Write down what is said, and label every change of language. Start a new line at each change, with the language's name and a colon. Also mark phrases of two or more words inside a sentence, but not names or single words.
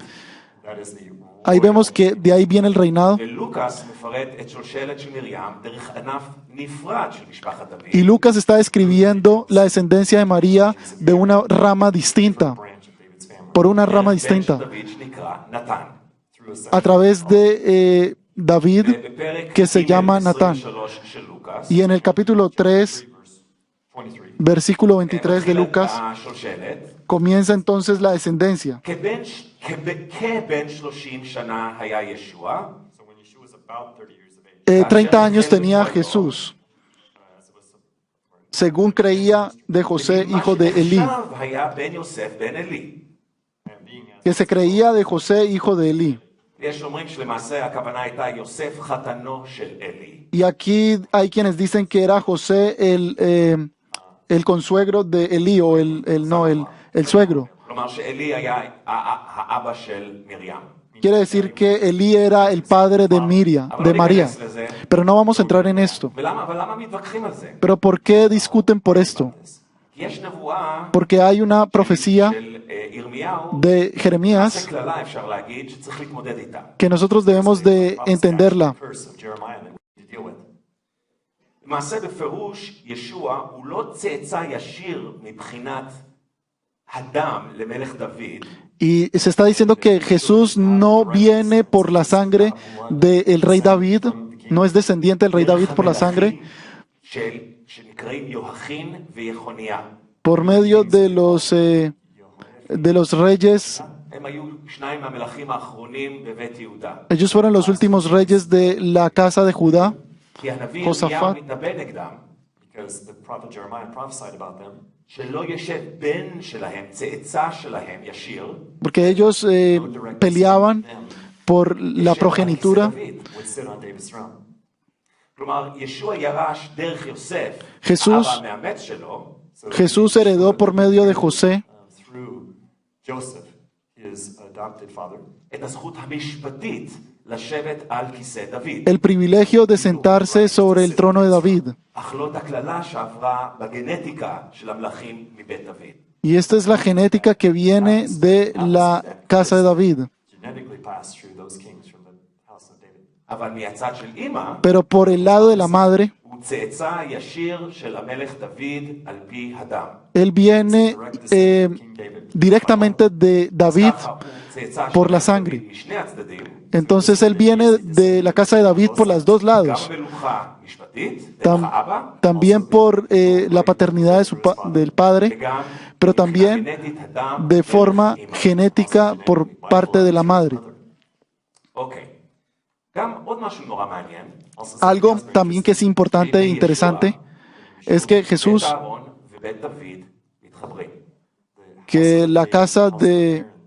English: That is the
Spanish: ahí vemos que de ahí viene el reinado.
Hebrew: ולוקאס מפרט את שושלת של מרים דרך ענף נפרד של משפחת דוד.
Spanish: Y Lucas está describiendo la descendencia de María de una rama distinta,
English: branch of David's family.
Spanish: por una rama
Hebrew: דרך בן של
Spanish: distinta,
Hebrew: דוד שנקרא נתן.
English: Through a son.
Spanish: a través de David,
Hebrew: בפרק
Spanish: que se
Hebrew: ג'
Spanish: llama Natán.
Hebrew: 23 של לוקאס,
Spanish: Y en el capítulo 3,
English: Verse 23.
Spanish: versículo 23 de
Hebrew: מתחילה
Spanish: Lucas,
Hebrew: השושלת.
Spanish: comienza entonces la descendencia.
Hebrew: כבן 30 שנה היה ישוע,
English: So when Yeshua was about 30 years of age,
Spanish: 30 años tenía Jesús,
English: as it was
Spanish: según creía de José, hijo de Elí,
Hebrew: עכשיו היה בן יוסף בן עלי.
English: and being as
Spanish: que se creía de José, hijo de Elí.
Hebrew: יש אומרים שלמעשה הכוונה הייתה יוסף חתנו של עלי.
Spanish: Y aquí hay quienes dicen que era José el consuegro de Elí, o el suegro.
Hebrew: כלומר שעלי היה האבא של מרים.
Spanish: Quiere decir que Elí era el padre de de María. Pero no vamos a entrar en esto.
Hebrew: אבל למה מתווכחים על זה?
Spanish: Pero ¿por qué discuten por esto?
Hebrew: כי יש נבואה
Spanish: Porque hay una profecía
Hebrew: של ירמיהו,
Spanish: de Jeremías
Hebrew: קללה אפשר להגיד, שצריך להתמודד איתה.
Spanish: que nosotros debemos de entenderla.
English: curse of Jeremiah that we need to deal with.
Hebrew: למעשה בפירוש ישוע הוא לא צאצא ישיר מבחינת הדם למלך דוד,
Spanish: Y se está diciendo que Jesús no viene por la sangre del rey David, no es descendiente del rey David por la sangre,
Hebrew: שנקראים יהוכין ויחוניה.
Spanish: por medio de los reyes.
Hebrew: הם היו שניים מהמלכים האחרונים בבית יהודה.
Spanish: Ellos fueron los últimos reyes de la casa de Judá.
Hebrew: כי הנביא יהושפט. ירמיהו מתנבא נגדם,
English: Because the prophet Jeremiah prophesied about them.
Hebrew: שלא ישב בן שלהם, צאצא שלהם ישיר,
Spanish: Porque ellos peleaban por la progenitura.
English: Would sit on David's throne.
Hebrew: כלומר, ישוע ירש דרך יוסף,
Spanish: Jesús-
Hebrew: האבא המאמץ שלו,
Spanish: Jesús heredó por medio de José
English: Through Joseph, his adopted father,
Hebrew: את הזכות המשפטית לשבת על כיסא דוד.
Spanish: el privilegio de sentarse sobre el trono de David.
Hebrew: אך לא את הקללה שעברה בגנטיקה של המלכים מבית דוד.
Spanish: Y esta es la genética que viene de la casa de David.
English: genetically passed through those kings from the house of David.
Hebrew: אבל מהצד של אימא,
Spanish: Pero por el lado de la madre,
Hebrew: הוא צאצא ישיר של המלך דוד על פי הדם.
Spanish: él viene directamente de David
Hebrew: ככה הוא צאצא
Spanish: por
Hebrew: של
Spanish: la
Hebrew: דוד
Spanish: sangre.
Hebrew: משני הצדדים,
Spanish: Entonces él viene de la casa de David por los dos lados. También por la paternidad del padre, pero también de forma genética por parte de la madre. Algo también que es importante e interesante es que Jesús, que la casa de...